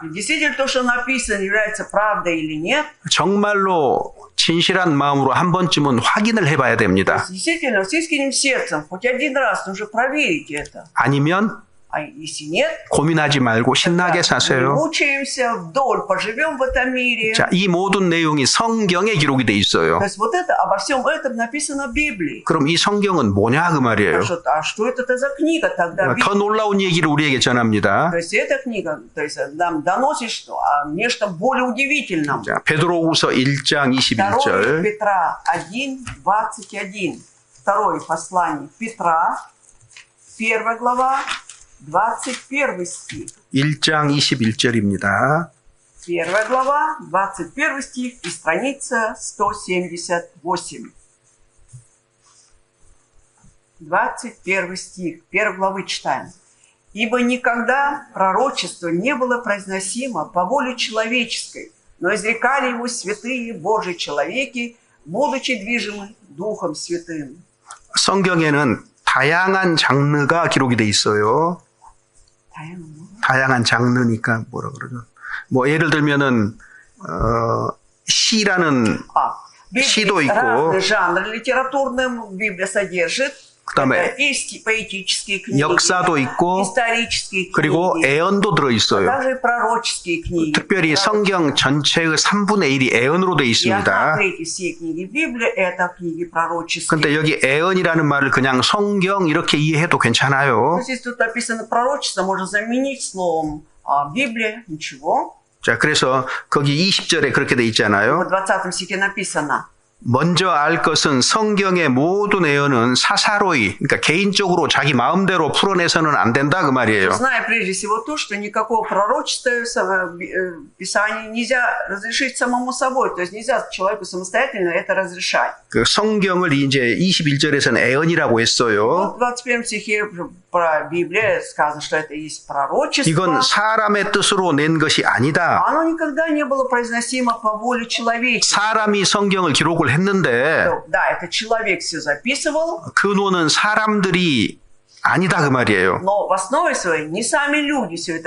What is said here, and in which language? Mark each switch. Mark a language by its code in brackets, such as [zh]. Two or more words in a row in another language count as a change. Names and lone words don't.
[ru] И действительно то, что написано, является правдой или нет? [ko] 정말로 진실한 마음으로 한 번쯤은 확인을 해봐야 됩니다. [ru] Действительно, с искренним сердцем, хоть один раз нужно проверить это. [ko] 아니면 [ru] А если нет, [ko] 고민하지 말고 신나게 [ru] не [ko] 사세요. [ru] мучаемся, вдоль поживем в этом мире. [ko] 자, 이 모든 내용이 성경에 기록이 돼 있어요. [ru] То есть вот это, обо всем этом написано в Библии. [ko] 그럼 이 성경은 뭐냐 그 말이에요. [ru] А что это за книга тогда? [ko] 더 놀라운 얘기를 우리에게 전합니다. [ru] То есть эта книга, то есть нам доносит что? О нечто более удивительном. [ko] 자, 베드로후서 1장 2 21절. [ru] Петра 1, 21. Второе послание Петра, 1 глава, 21 стих. [ko] 1장 21절입니다. [ru] 1 глава, 21 стих и страница 178. 21 стих, 1 главы читаем. «Ибо никогда пророчество не было произносимо по воле человеческой, но изрекали его святые Божьи человеки, будучи движимы Духом Святым». [ko] 성경에는 다양한 장르가 기록이 돼 있어요. 다양한 장르니까 뭐라 그러죠? 뭐 예를 들면은 시라는 시도 있고, [ru] разный жанр литературный Библия содержит. [ko] 그다음에 [ru] поэтические книги, [ko] 역사도 있고, [ru] исторические [ko] 그리고 [ru] книги, [ko] 애언도 들어 있어요. [ru] также пророческие книги. [ko] 특별히 성경 전체의 3분의 1이 애언으로 돼 [ru] И [ko] 있습니다. [ru] 1/3 всей книги Библии это книги пророческие. [ko] 근데 여기 애언이라는 말을 그냥 성경 이렇게 이해해도 괜찮아요. [ru] Здесь тут написано пророчество, можно заменить словом Библия, ничего. [ko] 자, 그래서 거기 20절에 그렇게 돼 있잖아요. [ru] В 20 стихе написано. [ko] 먼저 알 것은 성경의 모든 애언은 사사로이, 그러니까 개인적으로 자기 마음대로 풀어내서는 안 된다 그 말이에요. [ru] Зная прежде всего то, что никакого пророчества в Писании нельзя разрешить самому собой, то есть нельзя человеку самостоятельно это разрешать. [ko] 그 성경을 이제 21절에서는 애언이라고 했어요. [ru] В 21 стихе про Библию сказано, что это есть пророчество. [ko] 이건 사람의 뜻으로 낸 것이 아니다. [ru] Оно никогда не было произносимо по воле человека. [ko] 사람이 성경을 기록을 했는데 [ru] Да, это человек все записывал, [ko] 근원은 사람들이 아니다 그 말이에요. [ru] но в основе своей не сами люди все это